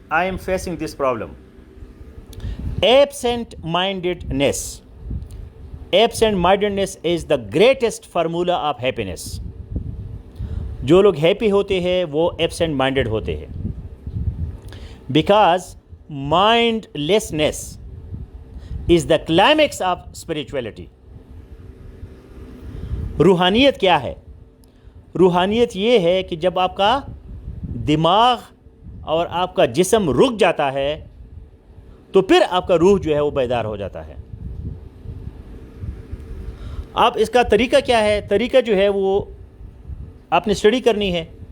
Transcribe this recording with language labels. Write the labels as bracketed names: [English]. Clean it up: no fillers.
[English] I am facing this problem. Absent-mindedness. Absent-mindedness is the greatest formula of happiness. [Hindi] जो लोग happy होते हैं वो एब्सेंट माइंडेड होते हैं. [English] Because mindlessness is the climax of spirituality. [Hindi] रूहानियत क्या है? रूहानियत ये है कि जब आपका दिमाग और आपका जिस्म रुक जाता है तो फिर आपका रूह जो है वो बेदार हो जाता है. आप इसका तरीका क्या है? तरीका जो है वो आपने स्टडी करनी है.